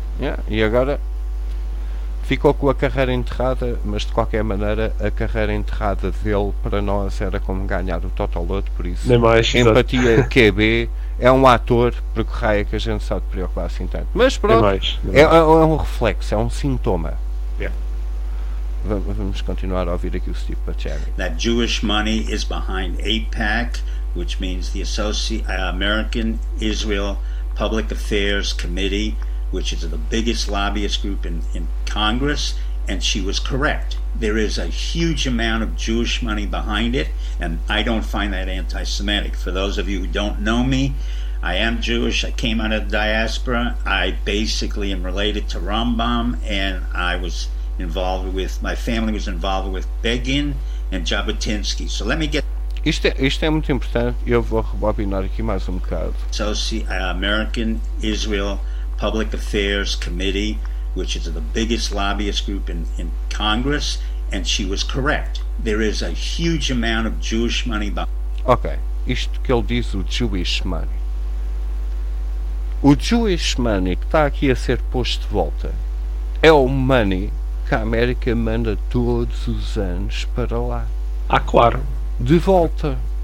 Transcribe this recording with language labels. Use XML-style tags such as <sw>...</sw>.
<pt>Yeah, e agora ficou com a carreira enterrada, mas de qualquer maneira a carreira enterrada dele para nós era como ganhar o Totoloto, por isso. Nem mais, empatia QB, é um ator, porque raia que a gente sabe de preocupar assim tanto. Mas pronto, é um reflexo, é um sintoma. Vamos continuar a ouvir aqui o Steve Pacelli.</pt> <en>That Jewish money is behind AIPAC, which means the American Israel Public Affairs Committee, which is the biggest lobbyist group in Congress, and she was correct. There is a huge amount of Jewish money behind it, and I don't find that anti-Semitic. For those of you who don't know me, I am Jewish. I came out of the diaspora. I basically am related to Rambam, and I was involved with, my family was involved with Begin and Jabotinsky. So let me get...</en> <pt>Isto é muito importante, eu vou rebobinar aqui mais um bocado. American Israel Public Affairs Committee, which is the biggest lobbyist group in Congress, and she was correct. There is a huge amount of Jewish money behind. Ok, isto que ele diz, o</pt> <en>Jewish money.</en> <pt>O Jewish money que está aqui a ser posto de volta é o money que a América manda todos os anos para lá. Ah, claro. De volta.</pt>